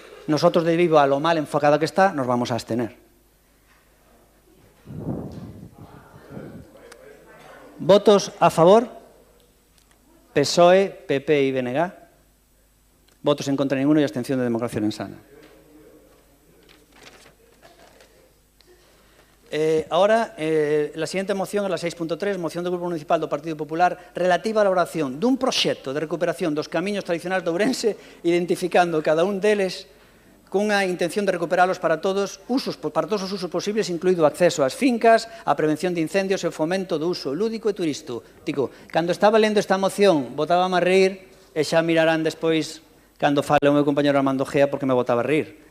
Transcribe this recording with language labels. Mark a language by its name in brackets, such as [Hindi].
[Spanish] nosotros, debido a lo mal enfocada que está, nos vamos a abstener. ¿Votos a favor? PSOE, PP y BNG. Votos en contra ninguno y abstención de Democracia Orensana. Ahora, la siguiente moción [Galician] é a 6.3, moción do Grupo Municipal do Partido Popular relativa á elaboración dun proxecto de recuperación dos camiños tradicionais de Ourense, identificando cada un deles cunha intención de recuperalos para todos os usos posibles, incluído o acceso ás fincas, a prevención de incendios e o fomento do uso lúdico e turístico. Cando estaba lendo esta moción, botábame a reír, e xa mirarán despois cando fale o meu compañero Armando Gea, porque me botaba a rir.